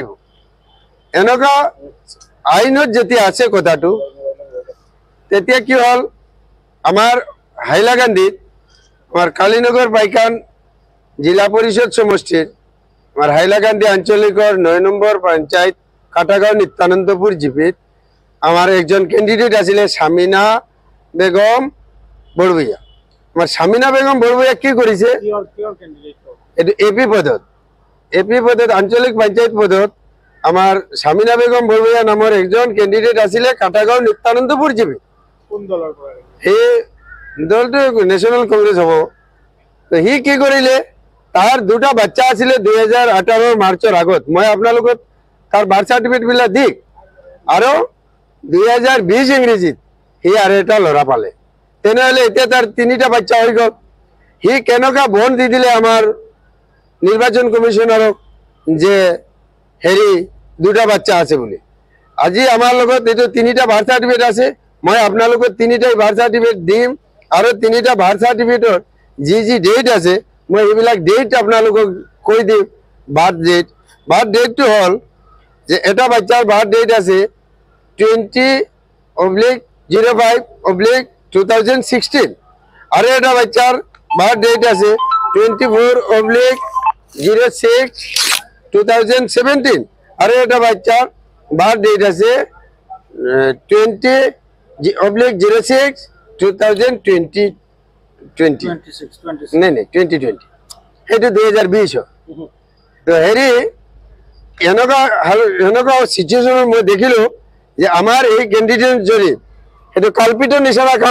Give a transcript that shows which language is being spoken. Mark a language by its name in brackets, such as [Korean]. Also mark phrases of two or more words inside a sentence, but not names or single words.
[Assamese] এনেকুৱা আইনত যেতিয়া আছে কথাটো, তেতিয়া কি হ'ল আমাৰ হাইলাকান্দিত আমাৰ কালীনগৰ পাইকান জিলা পৰিষদ সমষ্টিৰ আমাৰ হাইলাকান্দি আঞ্চলিকৰ 9 নম্বৰ পঞ্চায়ত কাটাগাঁও নিত্যানন্দপুৰ জিপিত আমাৰ একজন কেণ্ডিডেট আছিলে শামিনা বেগম বৰভুইয়া। আমাৰ শামিনা বেগম বৰভুইয়া কি কৰিছে, এপি পদত আঞ্চলিক পঞ্চায়েত পদত [Bangla] আমার শামিনা বেগম বরভুইয়া নামের একজন ক্যান্ডিডেট আছিলে কাটাগাঁও নিত্যানন্দপুর জিপি। [Assamese] সেই দলটো ন্যাশনাল কংগ্রেস হব। তো সি কি কৰিলে, তার 2টা বাচ্চা আছিলে 2018 মাৰ্চৰ আগত। মই আপোনালোকক তাৰ [English] birth certificate [Assamese] বিলাক দি আৰু 2020 ইংরেজিত সি আৰু এটা ল'ৰা পালে। তেনেহলে এতিয়া তাৰ 3টা বাচ্চা হৈ গ'ল। সি কেনেকুৱা বন দি দিলে আমাৰ নির্বাচন কমিশনারক যে হেৰি 2টা বাচ্চা আছে বলে। আজি আমার লগত এই 3টা [English] birth certificate [Assamese] আছে, মই আপোনালোকক 3টাই [English] birth certificate [Assamese] দিম আৰু 3টা [English] birth certificate [Assamese] যি ডেট আছে মই এইবিলাক ডেট আপোনালোকক কৈ দিম। [English] birth date [Assamese] হ'ল যে এটা বাচ্চাৰ [English] birth date [Assamese] আছে 20/05/2016 আৰু এটা বাচ্চাৰ [English] birth date [Assamese] আছে 24/06/2017 2017 [Bangla] আর একটা বাচ্চার বার্থ ডেট আছে [Assamese] 20/06/2020 नहीं 2020 সেইটো 2020 তো হেৰি এনেকুৱা সিচুৱেশ্যন মই দেখিলো যে আমাৰ এই ক্যান্ডিডেট যদি সেইটো কালপিটৰ নিচিনা কাম